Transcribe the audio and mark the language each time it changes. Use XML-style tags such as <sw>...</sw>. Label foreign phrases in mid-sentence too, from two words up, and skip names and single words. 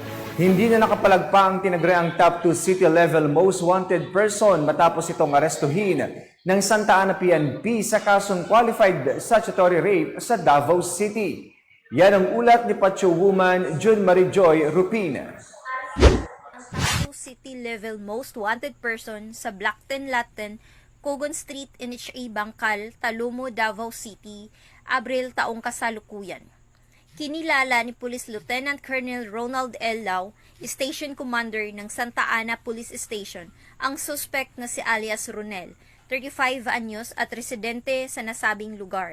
<tl>Hindi na nakapalagpa ang tinaguriang</tl> <en>top 2 city-level most wanted person</en> <tl>matapos itong arestuhin ng Santa Ana PNP sa kasong</tl> <en>qualified statutory rape</en> <tl>sa Davao City. Yan ang ulat ni Pacho Woman June Marie Joy Rupin. Ang</tl> <en>top 2 city-level most wanted person</en> <tl>sa Block 10 Lot 10, Cogon Street, NHA Bangkal, Talumo, Davao City, Abril taong kasalukuyan. Kinilala ni Police Lieutenant Colonel Ronald L. Lau, Station Commander ng Santa Ana Police Station, ang suspect na si alias Ronel, 35 anyos at residente sa nasabing lugar.</tl>